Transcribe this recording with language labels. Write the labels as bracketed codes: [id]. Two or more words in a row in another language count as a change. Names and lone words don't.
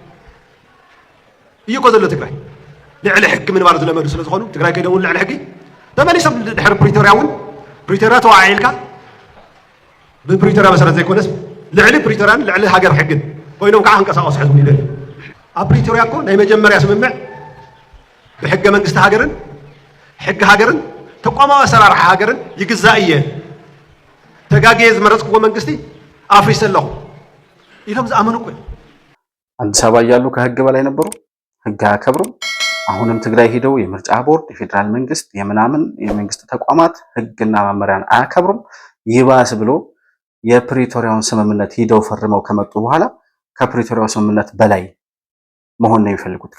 [ti] እዩ እኮ ዘሎ ትግራይ። ልዕሊ ሕጊ ምንባር ዝለመዱ ስለ ዝኾኑ ትግራይ ከይዶም እውን ልዕሊ ሕጊ ተመሊሶም ድሕሪ ፕሪቶርያ እውን ፕሪቶርያ ተዋዒልካ ብፕሪቶርያ መሰረት ዘይኮነስ ልዕሊ ፕሪቶርያን ልዕሊ ሃገር ሕግን ኮይኖም ከዓ ክንቀሳቀሱ ሕዝቡ ይደልዩ። ኣብ ፕሪቶርያ እኮ ናይ መጀመርያ ስምምዕ ብሕገ መንግስቲ ሃገርን ሕጊ ሃገርን ተቋማዊ ኣሰራርሓ ሃገርን ይግዛእ እየ ተጋጊየ ዝመረፅክዎ መንግስቲ ኣፍሪሰ ኣለኹ ኢሎም ዝኣመኑ እኮ። [am] አዲስ አበባ እያሉ ከህግ በላይ ነበሩ፣ ህግ አያከብሩም። አሁንም ትግራይ ሄደው የምርጫ ቦርድ፣ የፌዴራል መንግስት፣ የምናምን የመንግስት ተቋማት ህግና መመሪያን አያከብሩም። ይባስ ብሎ የፕሪቶሪያውን ስምምነት ሂደው ፈርመው ከመጡ በኋላ ከፕሪቶሪያው ስምምነት በላይ መሆን ነው የሚፈልጉት፣